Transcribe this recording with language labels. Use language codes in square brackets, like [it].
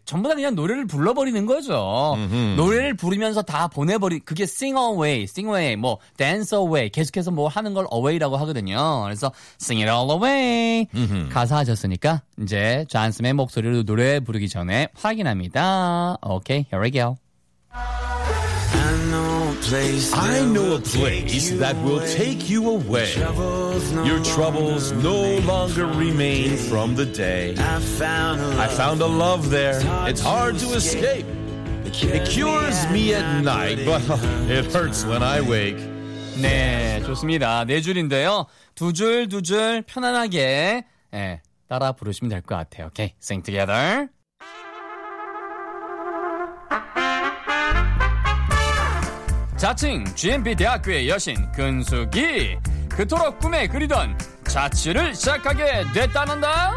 [ko] 전부 다 그냥 노래를 불러버리는 거죠. 노래를 부르면서 다 보내버리, 그게 [en] sing away, sing away, [ko] 뭐, [en] dance away. [ko] 계속해서 뭐 하는 걸 away라고 하거든요. 그래서 [en] sing it all away. [ko] 가사 하셨으니까, 이제 존슨의 목소리로 노래 부르기 전에 확인합니다. [en] Okay, here we go. I know a place that will take you away. Your troubles no longer remain from the day. I found a love there. It's hard to escape. It cures me at night, but it hurts when I wake. [ko] 네, 좋습니다. 네 줄인데요. 두 줄, 두 줄 편안하게 네, 따라 부르시면 될 것 같아요. [en] Okay, sing together. [ko] GMP 대학교의 여신 근숙이 그토록 꿈에 그리던 자취를 시작하게 됐다는다.